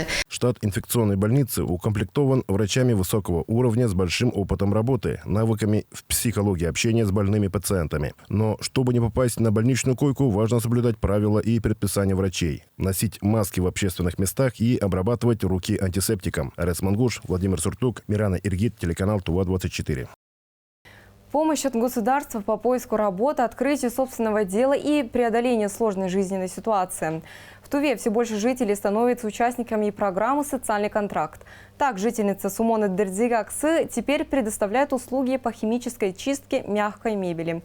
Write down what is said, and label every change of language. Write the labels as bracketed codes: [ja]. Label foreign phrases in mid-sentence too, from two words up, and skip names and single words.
[ru] Штат инфекционной больницы укомплектован врачами высокого уровня с большим опытом работы, навыками в психологии общения с больными пациентами. Но чтобы не попасть на больничную койку, важно соблюдать правила и предписания врачей. Носить маски в общественных местах и обрабатывать руки антисептиком. Арес Мангуш, Владимир Суртук, Мирана Иргит, телеканал ТУВА-24. Помощь от государства по поиску работы, открытию собственного дела и преодолению сложной жизненной ситуации. В Туве все больше жителей становятся участниками программы «Социальный контракт». Так, жительница Сумоны Дердзигаксы теперь предоставляет услуги по химической чистке мягкой мебели.